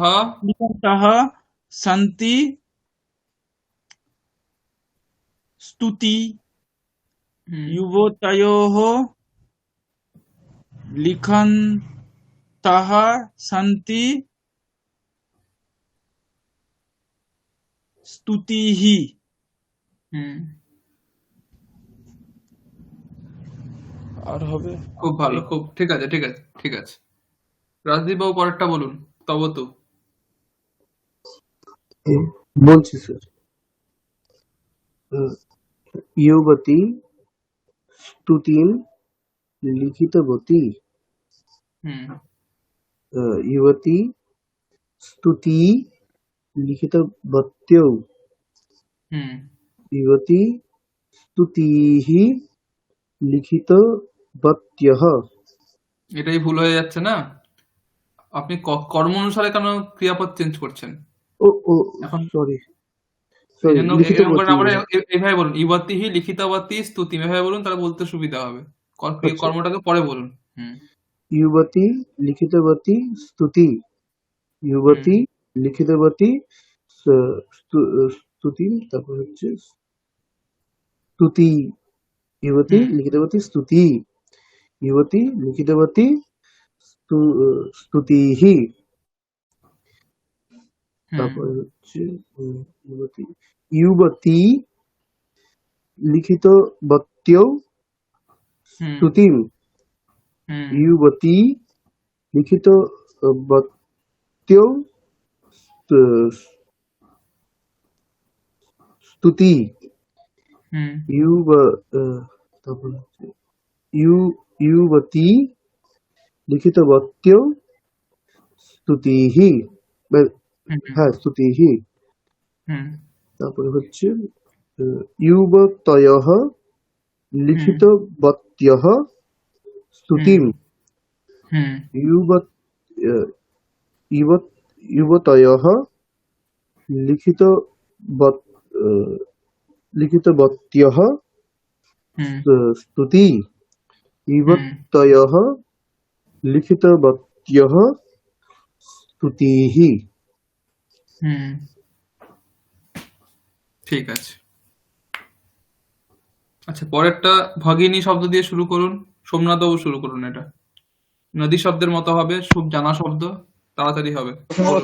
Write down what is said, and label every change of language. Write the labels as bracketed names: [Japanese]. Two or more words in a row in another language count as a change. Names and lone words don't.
[Sanskrit] लिखन्तः सन्ति स्तुति হুম युवतयोः लिखन्तः सन्ति स्तुतिः হুম [Bangla] আর হবে খুব ভালো, খুব ঠিক আছে, ঠিক আছে, ঠিক আছে। রাজদীপ বাবু পরেরটা বলুন। তব তো বলছি স্যার। [Sanskrit] युवती स्तुतिं लिखितवती। হুম युवती स्तुति लिखितवत्यौ। হুম युवती स्तुतिः लिखितवत्यः। [Bangla] এটাই ভুল হয়ে যাচ্ছে না? আপনি কর্ম অনুসারে কেন ক্রিয়াপদ চেঞ্জ করছেন? ও ও এখন সরি এই সরি জন্য এরকম করে [Sanskrit] লিখিতবতী। [Bangla] আমরা এইভাবে বলুন, [Sanskrit] ইবতিহি লিখিতবতী স্তুতিম, [Bangla] এভাবে বলুন, তাহলে বলতে সুবিধা হবে। আচ্ছা, কর্মটাকে পরে বলুন। হুম [Sanskrit] युवती लिखितवती स्तुति। হুম युवती लिखितवती स्तुति, [Bangla] তারপর হচ্ছে स्तुति। [Sanskrit] युवती হুম लिखितवती स्तुति। युवती लिखितवती स्तुतिः। হুম [Bangla] তারপরে হচ্ছে [Sanskrit] युवती युवती लिखितवत्यौ হুম स्तुतिम्। হুম युवती लिखितवत्यौ स्तुति। হুম [Bangla] তারপর হচ্ছে [Sanskrit] युवती लिखितवत्यौ स्तुतिः। হুম হ্যাঁ स्तुतिः। হুম [Bangla] তারপরে হচ্ছে युवतयः হুম [Sanskrit] लिखितवत्यः হুম स्तुतिम्। হুম युवतयः लिखितवत्यः হুম स्तुति। युवतयः लिखितवत्यः स्तुतिः। [Bangla] হুম ঠিক আছে। আচ্ছা, পরেরটা ভগিনী শব্দ দিয়ে শুরু করুন। সোমনাথ বাবু শুরু করুন। এটা নদী শব্দের মতো হবে, খুব জানা শব্দ, তাড়াতাড়ি হবে। প্রশ্ন করো